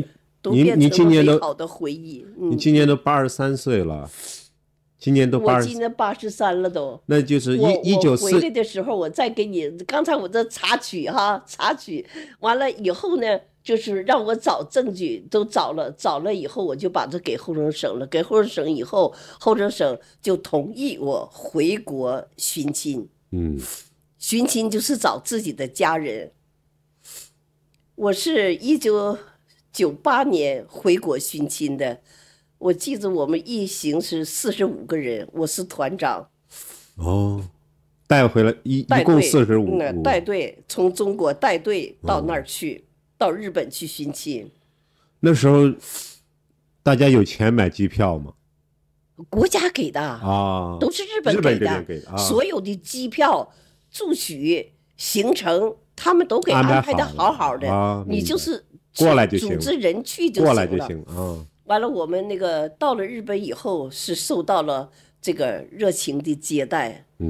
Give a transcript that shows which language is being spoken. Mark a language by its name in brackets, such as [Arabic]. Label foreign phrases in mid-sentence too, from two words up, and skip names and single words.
[Chinese] 今年都美好的回憶。你今年都83歲了，今年都我今年83了都。那就是我 1994 回來的時候，我再給你，剛才我這插曲完了以後呢，就是讓我找證據，都找了以後，我就把這給後生省了，給後生省以後，後生省就同意我回國尋親。尋親就是找自己的家人。我是1998年回國尋親的，我記得我們一行是45個人，我是團長。帶回了一共45。帶隊從中國帶隊到那兒去，到日本去尋親。那時候大家有錢買機票嗎？國家給的都是日本給的，所有的機票、住宿、行程。他們都給安排的好好的，你就是過來就行，組織人去就行了。過來就行。完了，我們那個到了日本以後，是受到了這個熱情的接待。